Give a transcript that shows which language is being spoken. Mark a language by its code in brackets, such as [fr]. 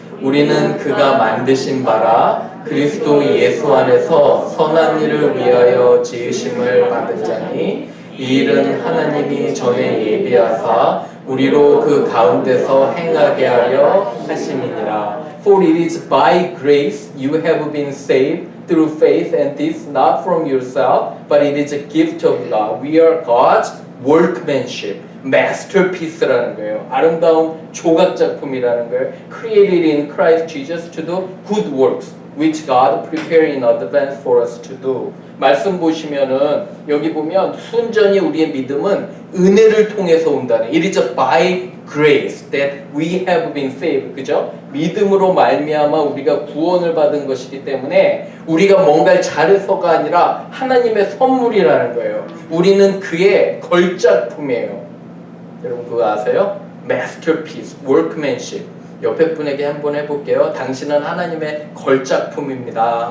[ko] 우리는 그가 만드신 바라 그리스도 예수 안에서 선한 일을 위하여 지으심을 받은 자니 이 일은 하나님이 전에 예비하사 우리로 그 가운데서 행하게 하려 하심이니라. [en] For it is by grace you have been saved through faith, and this not from yourself, but it is a gift of God. We are God's workmanship. [ko] masterpiece라는 거예요. 아름다운 조각 작품이라는 거예요. [en] Created in Christ Jesus to do good works, which God prepared in advance for us to do. [ko] 말씀 보시면은 여기 보면 순전히 우리의 믿음은 은혜를 통해서 온다는. [en] It is by grace that we have been saved. [ko] 그죠? 믿음으로 말미암아 우리가 구원을 받은 것이기 때문에 우리가 뭔가를 잘해서가 아니라 하나님의 선물이라는 거예요. 우리는 그의 걸작품이에요. 여러분 그거 아세요? [en] masterpiece, workmanship. [ko] 옆에 분에게 한번 해볼게요. 당신은 하나님의 걸작품입니다.